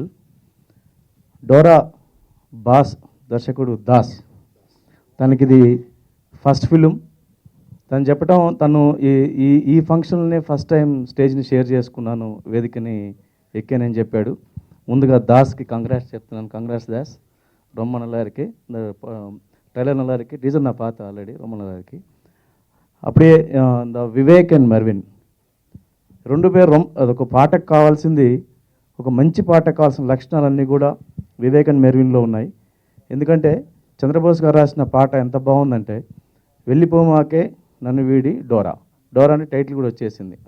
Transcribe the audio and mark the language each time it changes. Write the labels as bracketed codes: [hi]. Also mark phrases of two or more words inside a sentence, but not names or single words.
[te] డోరా బాస్ దర్శకుడు దాస్, తనకి ఇది [en] first film. [te] తను చెప్పడం, తను ఈ ఫంక్షన్ని [en] first time [te] స్టేజ్ని షేర్ చేసుకున్నాను, వేదికని ఎక్కానని చెప్పాడు. ముందుగా దాస్కి కంగ్రాట్స్ చెప్తున్నాను. కంగ్రాట్స్ దాస్. [ta] ரொம்ப நல்லா இருக்கு. இந்த ட்ரெய்லர் நல்லா இருக்கு. டீசர் நான் பார்த்தேன் ஆல்ரெடி, ரொம்ப நல்லா இருக்கு. அப்படியே இந்த [te] వివేక్ అండ్ మెర్విన్ రెండు పేరు అదొక పాటకు కావాల్సింది, ఒక మంచి పాటకు కావాల్సిన లక్షణాలన్నీ కూడా వివేక్ అండ్ మెర్విన్లో ఉన్నాయి. ఎందుకంటే చంద్రబోస్ గారు రాసిన పాట ఎంత బాగుందంటే, వెళ్ళిపోమాకే నన్ను వీడి డోరా, డోరా అని టైటిల్ కూడా వచ్చేసింది.